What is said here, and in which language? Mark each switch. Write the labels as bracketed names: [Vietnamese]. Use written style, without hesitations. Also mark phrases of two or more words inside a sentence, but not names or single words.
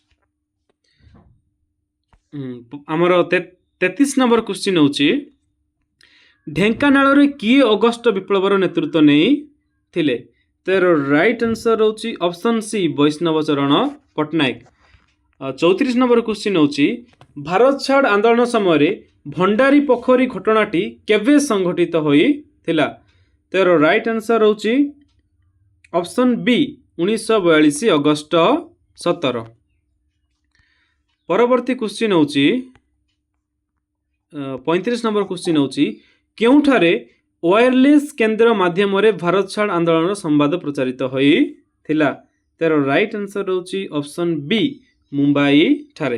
[Odia] ଆମର 33 [English] number question [Odia] ହେଉଛି ଢେଙ୍କାନାଳରେ କିଏ ଅଗଷ୍ଟ ବିପ୍ଳବର ନେତୃତ୍ୱ ନେଇଥିଲେ? ତାର [English] right answer [Odia] ହେଉଛି [English] option C [Odia] ବୈଷ୍ଣବ ଚରଣ ପଟ୍ଟନାୟକ। 34 [English] number question [Odia] ହେଉଛି ଭାରତ ଛାଡ଼ ଆନ୍ଦୋଳନ ସମୟରେ ଭଣ୍ଡାରୀ ପୋଖରୀ ଘଟଣାଟି କେବେ ସଂଘଟିତ ହୋଇଥିଲା? ଥିଲା ତାର [English] right answer [Odia] ହେଉଛି [English] option B [Odia] 1942 ଅଗଷ୍ଟ 17। ପରବର୍ତ୍ତୀ କ୍ୱେଶ୍ଚନ ହେଉଛି 35 [English] number question [Odia] ହେଉଛି କେଉଁଠାରେ ୱାୟରଲେସ କେନ୍ଦ୍ର ମାଧ୍ୟମରେ ଭାରତ ଛାଡ଼ ଆନ୍ଦୋଳନ ସମ୍ବାଦ ପ୍ରଚାରିତ ହୋଇଥିଲା ତାର [English] right answer [Odia] ହେଉଛି [English] option B [Odia] ମୁମ୍ବାଇ ଠାରେ।